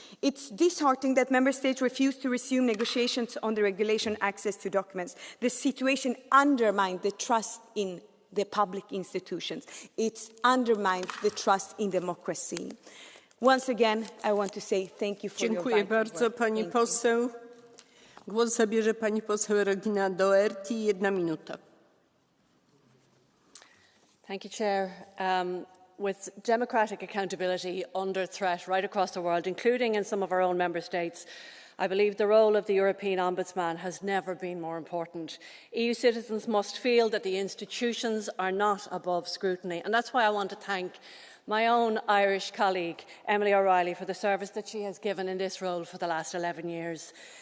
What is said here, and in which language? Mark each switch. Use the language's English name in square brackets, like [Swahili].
[English] It's disheartening that Member States refuse to resume negotiations on the regulation access to documents. This situation undermines the trust in the public institutions. It undermines the trust in democracy. Once again, I want to say thank you for your [Polish] Dziękuję bardzo, pani poseł. Głos zabierze pani poseł Regina Doherty. 1 minuta. [English] Thank you, Chair. With democratic accountability under threat right across the world, including in some of our own member states, I believe the role of the European Ombudsman has never been more important. EU citizens must feel that the institutions are not above scrutiny, and that's why I want to thank my own Irish colleague, Emily O'Reilly, for the service that she has given in this role for the last 11 years.